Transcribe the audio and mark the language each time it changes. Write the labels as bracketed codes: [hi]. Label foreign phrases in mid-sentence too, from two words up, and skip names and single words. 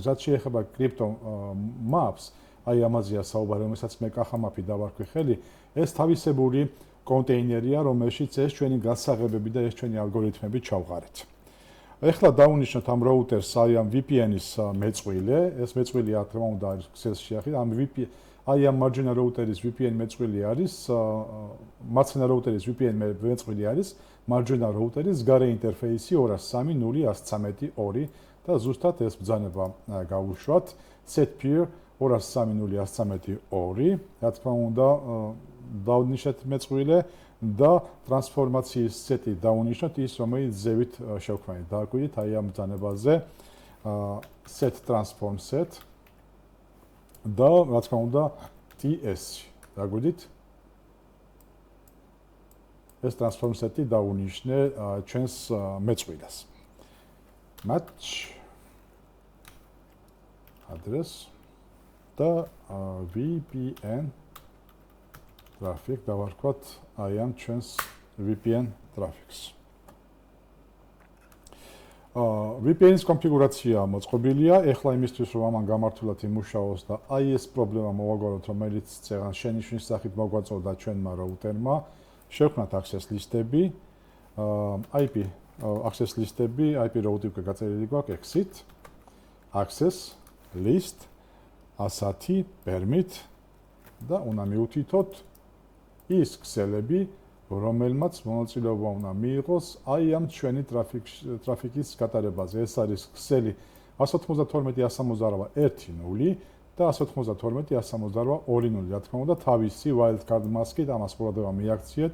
[ka] რაც შეეხება CryptoMAFS, აი ამაზეა საუბარი, რომელსაც მე კახამაფი დავარქვი ხელი, ეს თავისებური კონტეინერია, რომელშიც ეს ჩვენი გასაღებები და ეს ჩვენი ალგორითმები ჩავყარეთ. ეხლა დავუნიშნოთ ამ რაუტერს აი ამ VPN-ის მეწყვილე, ეს მეწყვილი რა თქმა უნდა არის ქსელში ახი, ამ აი ამ [en] marginal router-ის [ka] VPN მეწყვილი არის, მარცხენა რაუტერის VPN მეწყვილი არის, [en] marginal router-ის [ka] გარე ინტერფეისი 203.113.2 და ზუსტად ეს ბრძანება გავუშვათ [en] set peer [ka] 203.113.2, რა თქმა უნდა დავნიშნეთ მეწყვილე და ტრანსფორმაციის სეტი დავუნიშნოთ ის, რომელიც ზევით შევქმნით. დააკვირდით აი ამ ბრძანებაზე [en] set transform set [ka] და რა თქმა უნდა TS. დააკვირდით ეს [en] transform set-ი [ka] დავუნიშნე ჩვენს მეწყვილეს. [en] match address [ka] და [en] VPN traffic [ka] დავარქვათ აი ამ ჩვენს [en] VPN traffic-ს. [ka] VPN-ის კონფიგურაცია მოწყობილია. ეხლა იმისთვის რომ ამან გამართულად იმუშაოს და აი ეს პრობლემა მოვაგვაროთ, რომელიც წეგან შენიშვნის სახით მოგვაწოდა ჩვენმა რაუტერმა, შევქმნათ [en] access list-ები, IP access list-ები, IP route [ka] უკვე გაწერილი გვაქვს [en] exit, access list, ASAT, permit [ka] და უნდა მივუთითოთ ის ქსელები, რომელმაც მონაწილეობა უნდა მიიღოს აი ამ ჩვენი ტრაფიკის გატარებაზე. ეს არის ქსელი 192.168.1.0 და 192.168.2.0. რა თქმა უნდა, თავისი [en] wildcard mask-ით [ka] ამას ყურადღება მიაქციეთ.